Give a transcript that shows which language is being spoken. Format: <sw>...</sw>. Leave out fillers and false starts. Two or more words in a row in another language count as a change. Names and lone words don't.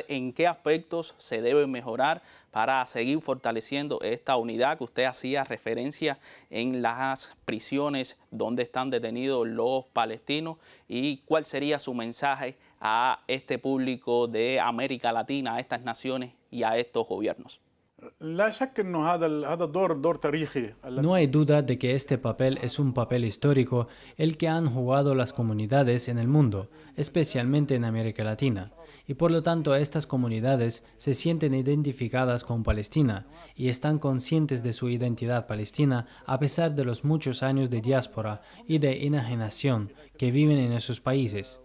<es>¿En qué aspectos se debe mejorar para seguir fortaleciendo esta unidad que usted hacía referencia en las prisiones donde están detenidos los palestinos? ¿Y cuál sería su mensaje a este público de América Latina, a estas naciones y a estos gobiernos?</es> <ar>لا شك انه هذا دور تاريخي.</ar> <es>No hay duda de que este papel es un papel histórico el que han jugado las comunidades en el mundo, especialmente en América Latina, y por lo tanto estas comunidades se sienten identificadas con Palestina y están conscientes de su identidad palestina a pesar de los muchos años de diáspora y de enajenación que viven en esos países.</es>